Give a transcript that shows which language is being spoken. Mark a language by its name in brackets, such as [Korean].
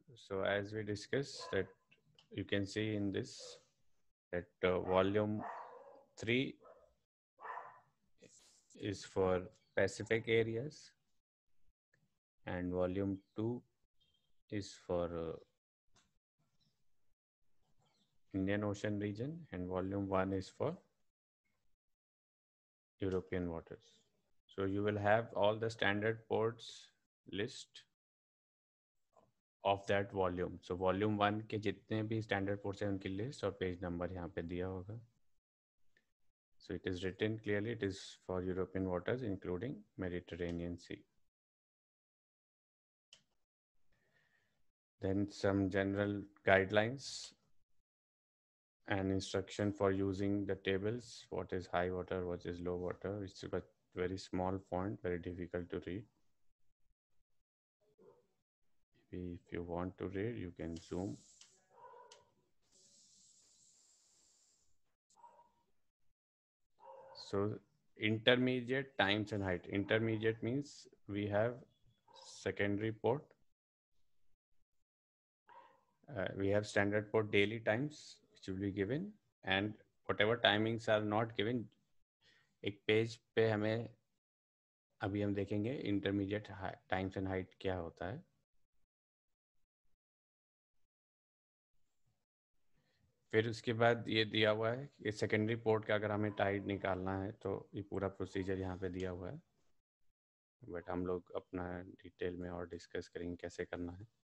[English] So as we discussed, that you can see in this that volume 3 is for Pacific areas, and volume 2 is for Indian Ocean region, and volume 1 is for European waters. So you will have all the standard ports list of that volume. So volume 1 [Hindi] के जितने भी standard ports हैं उनकी list और page number यहाँ पे दिया होगा. [English] So it is written clearly, it is for European waters, including Mediterranean Sea. Then some general guidelines and instruction for using the tables. What is high water, what is low water. It's a very small font, very difficult to read. Maybe if you want to read, you can zoom. So intermediate times and height. Intermediate means we have secondary port. We have standard port daily times which will be given, and whatever timings are not given, [Hindi] एक page पे हमें अभी हम देखेंगे intermediate times and height क्या होता है. फिर उसके बाद ये दिया हुआ है कि सेकेंडरी पोर्ट का अगर हमें टाइड निकालना है तो ये पूरा प्रोसीजर यहाँ पे दिया हुआ है, बट हम लोग अपना डिटेल में और डिस्कस करेंगे कैसे करना है.